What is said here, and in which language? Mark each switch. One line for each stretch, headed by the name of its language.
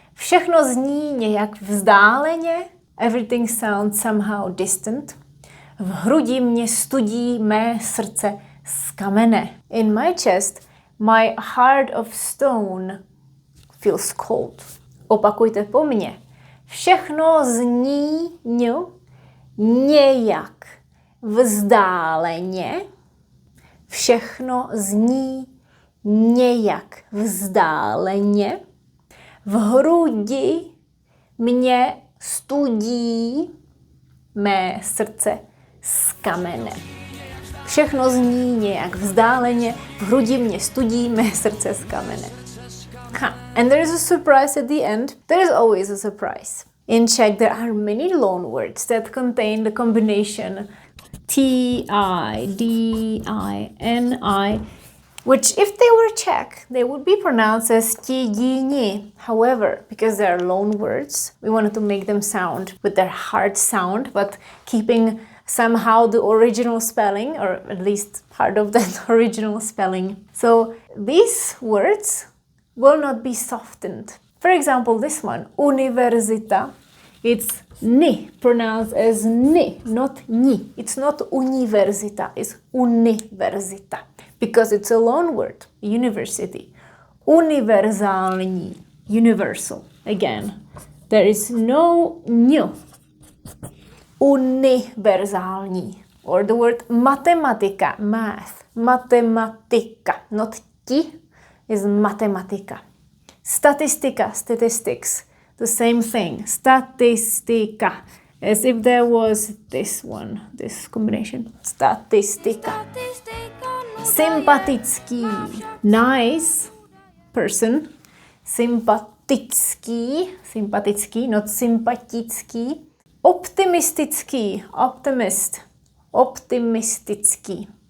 Czech: Všechno zní nějak vzdáleně.
English: Everything sounds somehow distant.
Czech: V hrudi mě studí mé srdce z kamene.
English: In my chest, my heart of stone feels cold.
Czech: Opakujte po mně. Všechno zní nějak vzdáleně. Všechno zní nějak vzdáleně. V hrudi mě studí mé srdce z kamene. Všechno zní nějak vzdáleně, v hrudi mě studí mé srdce z kamene. Ha.
English: And there is a surprise at the end. There is always a surprise. In Czech, there are many loan words that contain the combination T-I, D-I-N-I, which if they were Czech, they would be pronounced as ti-di-ni. However, because they are loan words, we wanted to make them sound with their hard sound, but keeping somehow the original spelling, or at least part of that original spelling. So these words will not be softened. For example, this one, univerzita, it's ni, pronounced as ni, not ni. It's not univerzita, it's univerzita, because it's a loan word, university. Univerzální, universal. Again, there is no ň. Univerzální. Or the word matematika, math, matematika, not ti, is matematika. Statistika, statistics, the same thing, statistika, as if there was this one, this combination, statistika. Sympatický, nice person, sympatický, sympatický, not sympatický. Optimistický, optimist, optimistický.